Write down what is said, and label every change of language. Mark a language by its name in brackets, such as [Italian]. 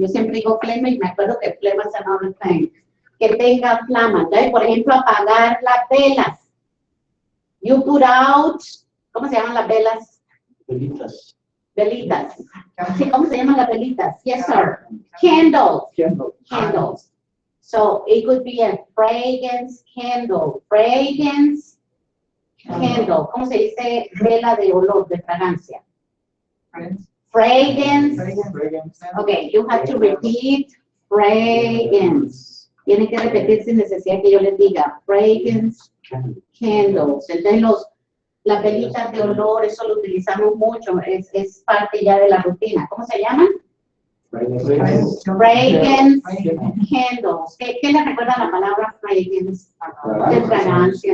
[Spanish] Yo siempre digo flama y me acuerdo que flama es [English] another thing. [Spanish] Que tenga flama. Entonces, por ejemplo, apagar las velas. [English] You put out, [Spanish] ¿cómo se llaman las velas? Velitas. Velitas. Sí, ¿cómo se llaman las velitas? [English] Yes, sir. Candles. Candles. So, it could be a fragrance candle. Fragrance candle. [Spanish] ¿Cómo se dice vela de olor, de fragancia? [English] Fragrance. Okay, you have to repeat fragrance. [Spanish] Tienen que repetir sin necesidad que yo les diga. [English] Fragrance candles. [Spanish] Entonces, las velitas de olor, eso lo utilizamos mucho. Es parte ya de la rutina. ¿Cómo se llaman? [English] Fragrance candles. [Spanish] ¿Qué les recuerda la palabra fragrance? De fragancia.